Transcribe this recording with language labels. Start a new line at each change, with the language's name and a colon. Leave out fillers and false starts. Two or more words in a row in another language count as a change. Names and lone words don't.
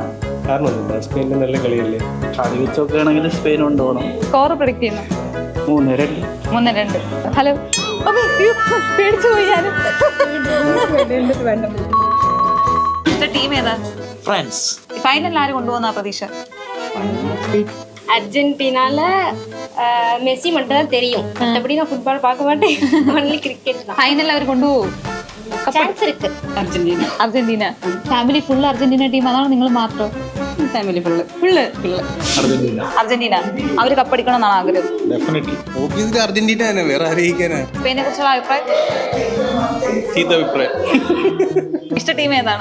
Malayalam: കാരണമൊന്നുമില്ല, സ്പെയിനിന്റെ നല്ല കളിയല്ലേ. കളി വെച്ചൊക്കെ ആണെങ്കിൽ സ്പെയിൻ കൊണ്ടുപോകണം.
English: score predict
Malayalam: ചെയ്യുന്നു? 3-2. 3-2. ഹലോ, പേടിച്ചു പോയി ഞാനും. ടീം ഏതാ? ഫ്രാൻസ്. ഫൈനലിൽ ആര് കൊണ്ടുപോകുന്ന പ്രതീക്ഷ?
Tamil: அர்ஜென்டினால மெஸ்ஸி மட்டும் தான் தெரியும். மற்றபடி நான் ஃபுட்பால் பார்க்க மாட்டேன்.
English: only cricket
Tamil: தான்.
Malayalam: ഫൈനലിൽ അവർ കൊണ്ടുപോകും?
Tamil: சான்ஸ் இருக்கு.
Malayalam: അർജന്റീന. അർജന്റീന.
English: family full
Malayalam: അർജന്റീന ടീം, അതാണ് നിങ്ങൾ മാത്രം?
English: family full.
Malayalam: അർജന്റീന. അവര് കപ്പടിക്കണമെന്നാണ് ആഗ്രഹം? ഡെഫിനറ്റ്ലി. ഓബിയസ്ലി അർജന്റീന തന്നെ, വേറെ ആരെയിക്കാനാ? സ്പെയിനെ കുറിച്ചുള്ള അഭിപ്രായം? അഭിപ്രായം. ഇഷ്ട ടീം ഏതാണ്?